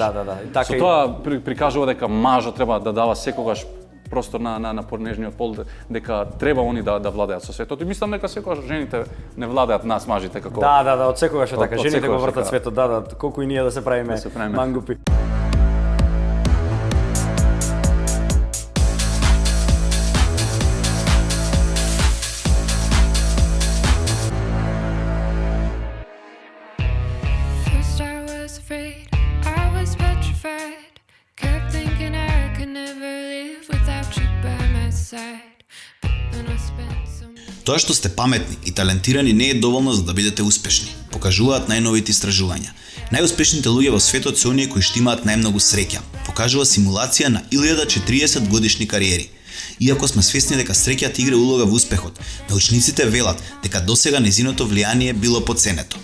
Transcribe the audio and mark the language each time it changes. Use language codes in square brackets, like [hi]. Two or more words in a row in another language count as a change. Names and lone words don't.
[mk] Да. Со тоа прикажува дека мажот треба да дава секогаш простор на понежниот пол, дека треба они да владеат со светот. И мислам дека секогаш жените не владеат нас мажите како. Да, од секогаш е така. Жените го вртат светот, колку и ние да се правиме мангупи. [en] First I was afraid, I was petrified. Kept thinking I could never live without you by my side. But then I spent so much. [mk] Тоа што сте паметни и талентирани не е доволно за да бидете успешни, покажуваат најновите истражувања. Најуспешните луѓе во светот се оние кои што имаат најмногу среќа, покажува симулација на 1040 годишни кариери. Иако сме свесни дека среќата игра улога во успехот, научниците велат дека досега незиното влијание било потценето.